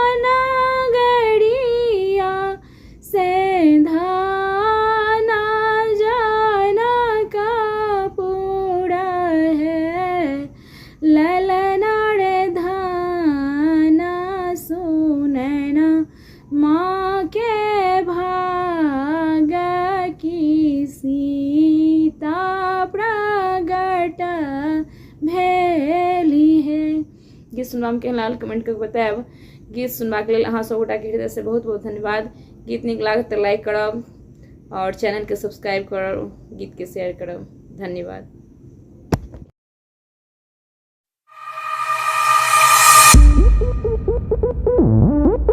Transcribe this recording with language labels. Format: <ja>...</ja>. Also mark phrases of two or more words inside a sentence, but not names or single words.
<mai>नगरिया से धाना जनकपुर है ललनाडे धाना सुनैना माँ के भाग की सीता प्रगट भेली है। गीत सुनवा के लाल कमेंट करके बताएब। गीत सुनवा के लिए अहाँ सब गोटा के हृदय से बहुत बहुत धन्यवाद। गीत नीक लागत तो लाइक करब और चैनल के सब्सक्राइब करब, गीत के शेयर करब। धन्यवाद।</mai>